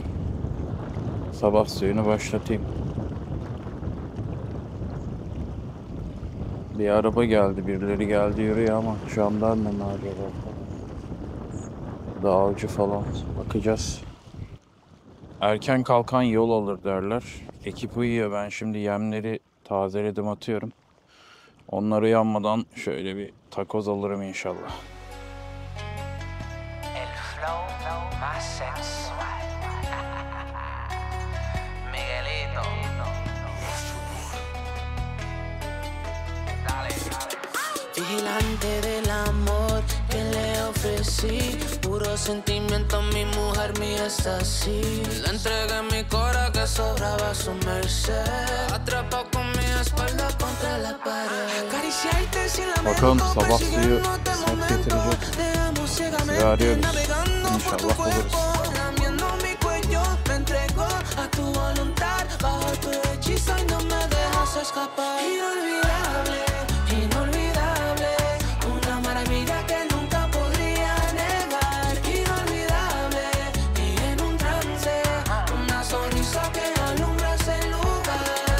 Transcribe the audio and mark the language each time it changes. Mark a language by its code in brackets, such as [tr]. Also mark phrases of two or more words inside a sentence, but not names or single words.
[tr] Sabah suyunu başlatayım. Bir araba geldi, birileri geldi yürüyor ama jandarma mı acaba? Dağcı falan, bakacağız. Erken kalkan yol alır derler. Ekip uyuyor, ben şimdi yemleri tazeledim atıyorum. Onlar uyanmadan şöyle bir takoz alırım inşallah. [es] El flow más sensual. Miguelito. Vigilante del amor que le ofrecí, puro sentimiento, mi mujer mía está así. Le entregué mi cora que sobraba a su merced, atrapado con mi espalda contra la pared. Acariciarte sin lamento, [tr] Bakalım sabah suyu sert getirecek. Sizi arıyoruz. İnşallah buluruz. [es] Mi cuello me entregó a tu voluntad, bajo tu hechizo y no me dejas escapar. Inolvidable, inolvidable, una maravilla que nunca podría negar. Inolvidable, y en un trance, una sonrisa que alumbra ese lugar.